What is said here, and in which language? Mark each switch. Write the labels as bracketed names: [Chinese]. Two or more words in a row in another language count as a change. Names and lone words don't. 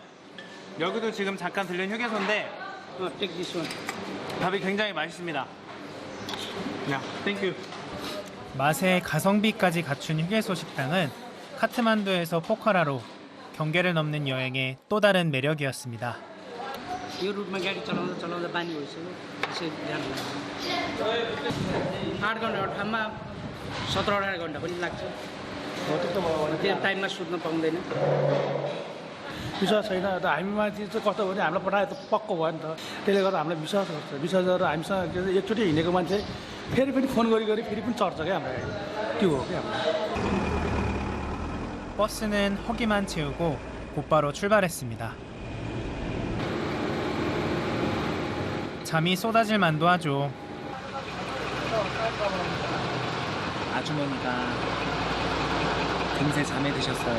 [Korean] 여기도 지금 잠깐 들른 휴게소인데 밥이 굉장히 맛있습니다. 야, 땡큐. 맛의 가성비까지 갖춘 휴게소 식당은 카트만두에서 포카라로 경계를 넘는 여행의 또 다른 매력이었습니다. [Nepali] यो रुटमा गाडी चलाउँदा बानी भइसक्यो त्यसै ध्यान लाग्छ 8 घन्टाको ठाउँमा 17-18 घन्टा पनि लाग्छ त्यो टाइममा सुत्न पाउँदैन विश्वास छैन त हामीमाथि चाहिँ कस्तो भने हामीलाई पठाए त पक्को भयो नि त त्यसले गर्दा हामीलाई विश्वास गर्छ विश्वास गरेर हामीसँग एकचोटि हिँडेको मान्छे फेरि पनि फोन गरी फेरि पनि चढ्छ क्या हाम्रो गाडी त्यो हो क्या हाम्रो [Korean] 버스는 허기만 채우고 곧바로 출발했습니다. 잠이 쏟아질 만도 하죠. 아주머니가 금세 잠에 드셨어요.